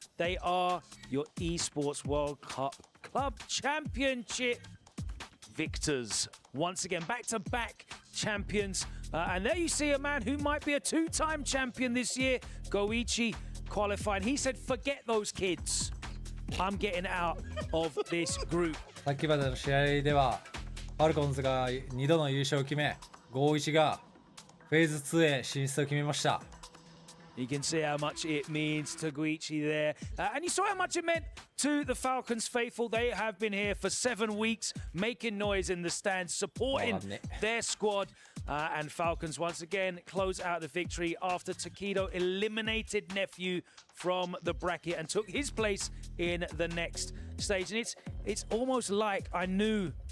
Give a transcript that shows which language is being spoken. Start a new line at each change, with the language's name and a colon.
English: They are your esports World Cup Club Championship victors. Once again, back-to-back champions. And there you see a man who might be a 2-time champion this year. Goichi qualified. He said, forget those kids. I'm getting out of this group.
Japanese: さっきまでの試合ではファルコンズが2度の優勝を決め5-1がフェーズ2へ進出を決めました。
English: You can see how much it means to Goichi there. And you saw how much it meant to the Falcons faithful. They have been here for 7 weeks, making noise in the stands, supporting their squad. And Falcons once again close out the victory after Takedo eliminated Nephew from the bracket and took his place in the next stage. And it's almost like I knew